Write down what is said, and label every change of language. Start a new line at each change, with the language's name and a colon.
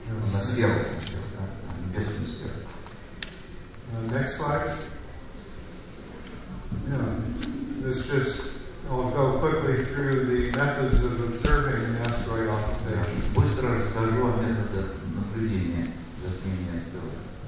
Russian: На сферу, на небесную сферу.
English: Next slide. This just, I'll go quickly through the methods of observing asteroid occultation.
Russian: Быстро расскажу о методах наблюдения затмения астероида.